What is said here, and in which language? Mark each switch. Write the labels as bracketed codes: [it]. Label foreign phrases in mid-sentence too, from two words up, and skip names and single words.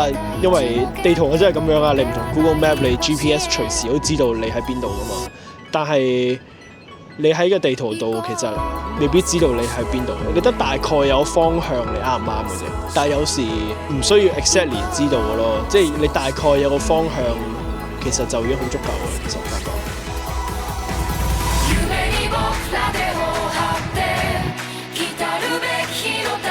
[yue] 因為地圖真係咁樣啊，你唔同 Google Map， 你 GPS 隨時都知道你喺邊度噶嘛。但係你喺個地圖度其實未必知道你喺邊度，你得大概有方向你啱唔啱嘅啫。但係有時唔需要 exactly 知道嘅咯，即係你大概有個方向，其實就已經好足夠嘅。其實我發覺。 [ja] 夢に僕ら手を張って来たるべき日の